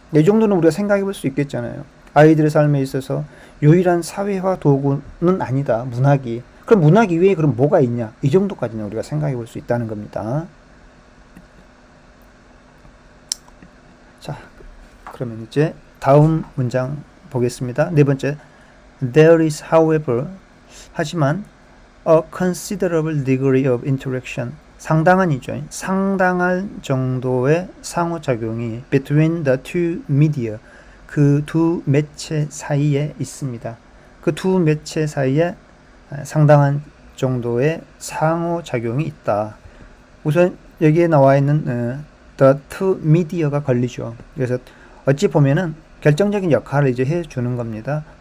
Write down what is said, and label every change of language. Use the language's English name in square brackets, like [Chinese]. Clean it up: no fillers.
[Korean] 이 정도는 우리가 생각해 볼 수 있겠잖아요. 아이들의 삶에 있어서 유일한 사회화 도구는 아니다. 문학이. 그럼 문학 이외에 그럼 뭐가 있냐? 이 정도까지는 우리가 생각해 볼 수 있다는 겁니다. 자, 그러면 이제 다음 문장 보겠습니다. 네 번째. [English] There is, however, [Korean] 하지만 [English] a considerable degree of interaction. [Korean] 상당한이죠. 상당한 정도의 상호작용이 [English] between the two media. [Korean] 그 두 매체 사이에 있습니다. 그 두 매체 사이에 상당한 정도의 상호작용이 있다. 우선 여기에 나와 있는 [English] the two media [Korean] 가 걸리죠. 그래서 어찌 보면은 결정적인 역할을 이제 해주는 겁니다.